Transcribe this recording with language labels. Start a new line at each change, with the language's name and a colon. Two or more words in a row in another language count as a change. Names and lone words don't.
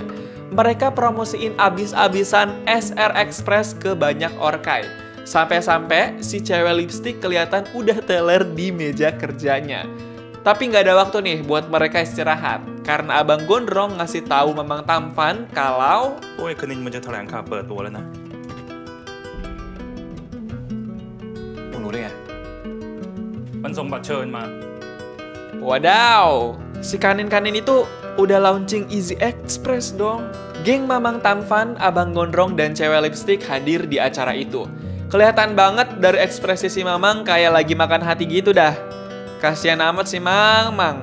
Indonesian: Mereka promosiin abis-abisan SR Express ke banyak orkai. Sampai-sampai si cewek lipstick kelihatan udah teler di meja kerjanya. Tapi nggak ada waktu nih buat mereka istirahat. Karena Abang Gondrong ngasih tahu Mamang Tampan kalau
Thai: โอ้ยคณินมันจะแถลงข่าวเปิดตัวแล้วนะ มึงรู้ได้ไง มันส่งบัตรเชิญมา
Indonesian: Wadaw, si Kanin-Kanin itu udah launching Easy Express dong. Geng Mamang Tampan, Abang Gondrong, dan Cewek Lipstick hadir di acara itu. Kelihatan banget dari ekspresi si Mamang kayak lagi makan hati gitu dah. Kasian amat si Mamang.